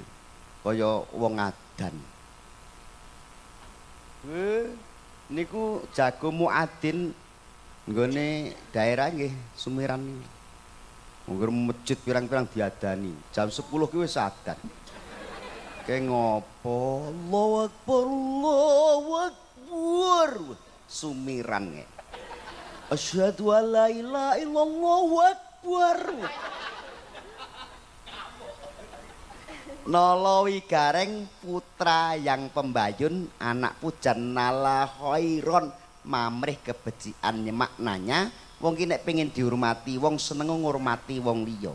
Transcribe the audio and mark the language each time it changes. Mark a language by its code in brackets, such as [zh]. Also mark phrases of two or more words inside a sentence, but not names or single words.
[jv] Kaya wong adan. Niku jago muadzin nggone daerah nggih sumiran niku. Mungkin masjid pirang-pirang diadani. Jam 10 ki wis adan. Kayak ngopo? [ar] الله أكبر، الله أكبر. [jv] Sumiran ya. [ar] أشهد أن لا إله إلا الله الله أكبر. [jv] Nolowi Gareng putra yang pembayun, anak pujan nala khairon, mamrih kebejikan maknanya. Wong ki nek pengen dihormati, wong seneng ngurmati wong liya.